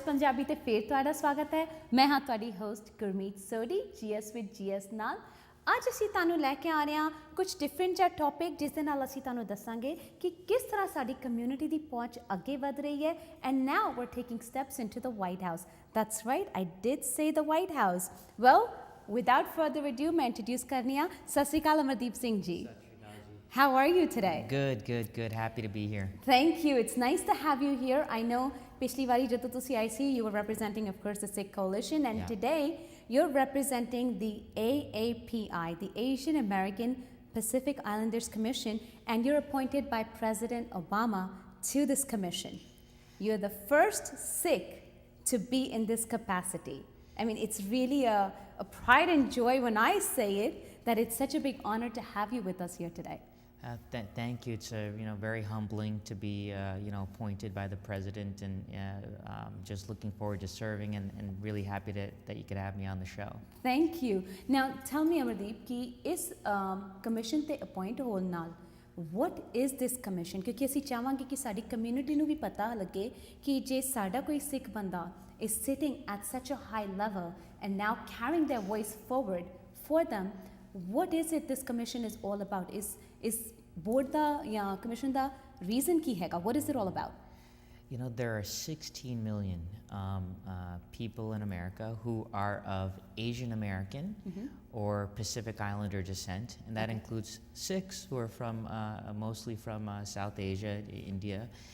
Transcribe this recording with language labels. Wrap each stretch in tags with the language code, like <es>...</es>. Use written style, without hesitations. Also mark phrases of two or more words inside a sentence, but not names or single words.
<pa>ਪੰਜਾਬੀ ਤੇ ਫਿਰ ਤੁਹਾਡਾ ਸਵਾਗਤ ਹੈ। ਮੈਂ ਹਾਂ ਤੁਹਾਡੀ ਹੋਸਟ ਗੁਰਮੀਤ ਸੋਡੀ ਜੀਐਸ ਵਿਦ ਜੀਐਸ ਨਾਲ। ਅੱਜ ਅਸੀਂ ਤੁਹਾਨੂੰ ਲੈ ਕੇ ਆ ਰਹੇ ਹਾਂ ਕੁਝ ਡਿਫਰੈਂਟ ਜਿਹਾ ਟੌਪਿਕ ਜਿਸ ਦੇ ਨਾਲ ਅਸੀਂ ਤੁਹਾਨੂੰ ਦੱਸਾਂਗੇ ਕਿ ਕਿਸ ਤਰ੍ਹਾਂ ਸਾਡੀ ਕਮਿਊਨਿਟੀ ਦੀ ਪਹੁੰਚ ਅੱਗੇ ਵਧ ਰਹੀ ਹੈ।</pa> <en>And now we are taking steps into the White House. That's right, I did say the White House. Well, without further ado</en> <pa>ਮੈਂ ਇੰਟਰੋਡਿਊਸ ਕਰਨੀ ਆ। ਸਤਿ ਸ਼੍ਰੀ ਅਕਾਲ ਅਮਰਦੀਪ ਸਿੰਘ ਜੀ।</pa> <en>How are you today? Good. Happy to be here. Thank you. It's nice to have you here. I know</en> <pa>ਪਿਛਲੀ ਬਾਰੀ ਜਬ ਤੁਸੀ ਆਈ ਸੀ,</pa> <en>you were representing, of course, the Sikh Coalition, and today you're representing the AAPI, the Asian American Pacific Islanders Commission, and you're appointed by President Obama to this commission. You're the first Sikh to be in this capacity. I mean, it's really a pride and joy when I say it, that it's such a big honor to have you with us here today. Thank you. It's very humbling to be appointed by the president, and just looking forward to serving, and really happy that you could have me on the show. Thank you. Now tell me, Amardeep,</en> <pa>ਕਿ ਇਸ ਕਮਿਸ਼ਨ ਤੇ appoint ਹੋਣ ਨਾਲ</pa> <en>what is this commission?</en> <pa>ਕਿਉਂਕਿ ਅਸੀਂ ਚਾਹਾਂਗੇ ਕਿ ਸਾਡੀ ਕਮਿਊਨਿਟੀ ਨੂੰ ਵੀ ਪਤਾ ਲੱਗੇ ਕਿ ਜੇ ਸਾਡਾ ਕੋਈ ਸਿੱਖ ਬੰਦਾ</pa> <en>is sitting at such a high level and now carrying their voice forward for them, what is it this commission is all about?</en> <pa>Is board da ya commission da reason ki hai?</pa> <en>What is it all about? There are 16 million people in America who are of Asian American or Pacific Islander descent, and that includes Sikhs who are from mostly from South Asia, India,</en>